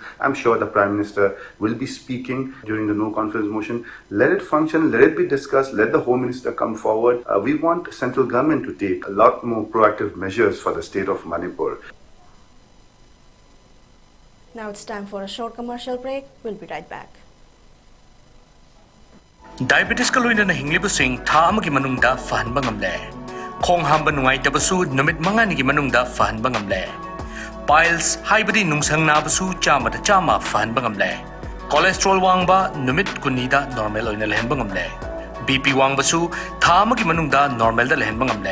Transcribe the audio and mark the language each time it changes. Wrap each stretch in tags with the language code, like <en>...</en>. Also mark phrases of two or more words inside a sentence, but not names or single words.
<en>I'm sure the Prime Minister will be speaking during the no confidence motion. Let it function, let it be discussed, let the Home Minister come forward. We want central government to take a lot more proactive measures for the state of Manipur. Now it's time for a short commercial break. We'll be right back.</en> <mni>Diabetes ka luina na hinglibusing tha amagi manungda fahanba ngamle. Khong hamba nungai tabasu numit mangani gi manungda fahanba ngamle. Piles haibadi nungsang nabasu chama da chama fahanba ngamle. Cholesterol wangba numit kunida normal oina lehenba ngamle. BP wangbasu tha amagi manungda normal da lehenba ngamle.</mni>